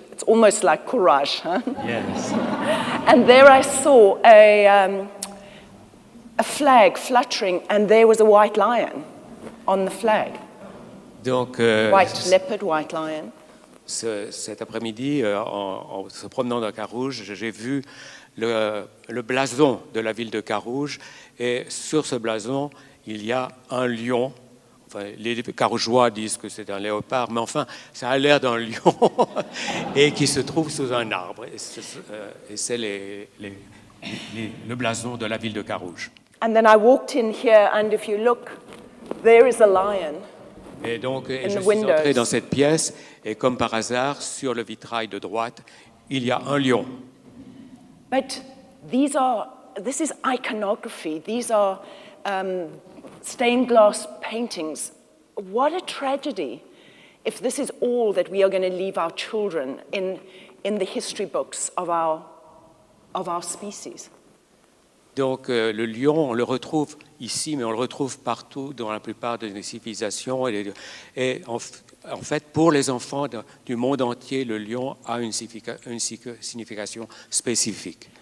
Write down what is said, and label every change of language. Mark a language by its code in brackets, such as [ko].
[en] It's almost like courage, huh? Yes. And there I saw a flag fluttering, and there was a white lion on the flag. [fr] Donc, [en] White leopard, white lion. [fr] Cet après-midi, en se promenant dans Carouge, j'ai vu le blason de la ville de Carouge, et sur ce blason, il y a un lion. Enfin, les Carougeois disent que c'est un léopard, mais enfin, ça a l'air d'un lion, et qui se trouve sous un arbre. Et c'est le blason de la ville de Carouge. [en] And then I walked in here, and if you look, there is a lion. [fr] Et donc, je suis entré dans cette pièce, et comme par hasard, sur le vitrail de droite, il y a un lion. [en] But this is iconography. These are stained glass paintings. What a tragedy if this is all that we are going to leave our children in the history books of our species. [fr] Donc le lion, on le retrouve ici, mais on le retrouve partout dans la plupart des civilisations. Et en fait, pour les enfants du monde entier, le lion a une signification spécifique.